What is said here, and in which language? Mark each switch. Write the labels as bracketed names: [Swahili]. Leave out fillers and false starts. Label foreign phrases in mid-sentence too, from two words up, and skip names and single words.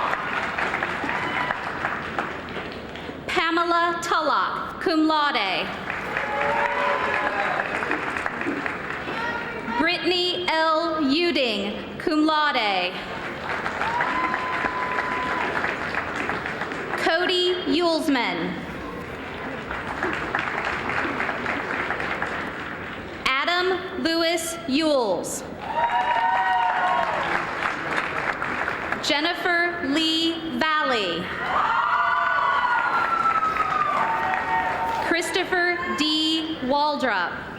[English] Pamela Tullock, [Latin] cum laude. [English] Brittany L. Uding, [Latin] cum laude. [English] Cody Yulesman. Adam Lewis Yules. Jennifer Lee Valley. Christopher D. Waldrop.